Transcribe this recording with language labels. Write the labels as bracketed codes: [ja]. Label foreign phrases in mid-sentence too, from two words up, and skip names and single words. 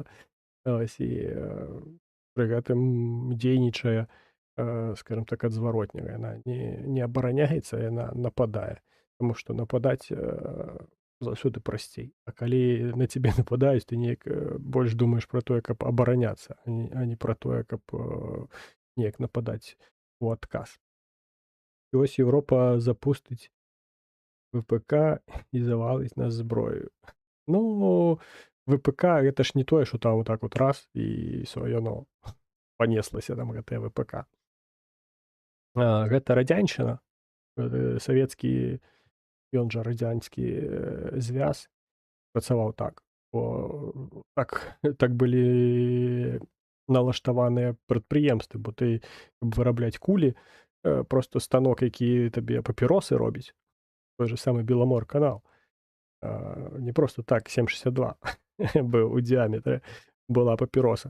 [be] Ось, і пры гэтым дзейнічае, скажем так, адзваротняга. Яна не абараняецца, яна нападае. Таму што нападаць заўсёды прасцей. А калі на цябе нападаюць, ты неяк больш думаеш пра тое, каб абараняцца, а не пра тое, каб неяк нападаць у адказ. [uk] І ось Європа запустить ВПК і завалить нас зброєю. [be] Ну, ВПК гэта ж не тое, што там так от раз і ўсё, яно панеслася там гэтае ВПК. Гэта радзяншчына, савецкі ён жа радзянскі звяз працаваў так. Бо так былі налаштаваныя прадпрыемствы, бо ты, каб вырабляць кулі, просто станок, які табе папіросы робіць, той же самы Беламор-канал, не просто так 7,62 быў у дыяметры, была папіроса.